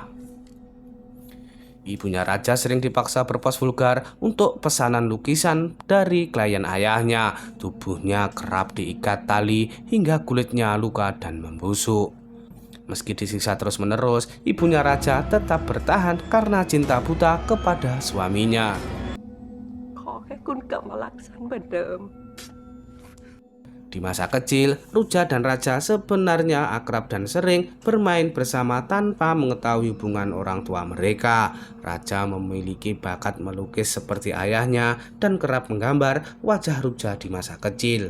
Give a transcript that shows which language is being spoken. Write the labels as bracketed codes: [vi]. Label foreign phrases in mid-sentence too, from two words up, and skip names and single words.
[id] Ibunya raja sering dipaksa berpos vulgar untuk pesanan lukisan dari klien ayahnya. Tubuhnya kerap diikat tali hingga kulitnya luka dan membusuk. Meski disiksa terus-menerus, ibunya raja tetap bertahan karena cinta buta kepada suaminya. [th] ขอแค่คุณกลับมารักฉันเหมือนเดิม [id] Di masa kecil, Ruja dan Raja sebenarnya akrab dan sering bermain bersama tanpa mengetahui hubungan orang tua mereka. Raja memiliki bakat melukis seperti ayahnya dan kerap menggambar wajah Ruja di masa kecil.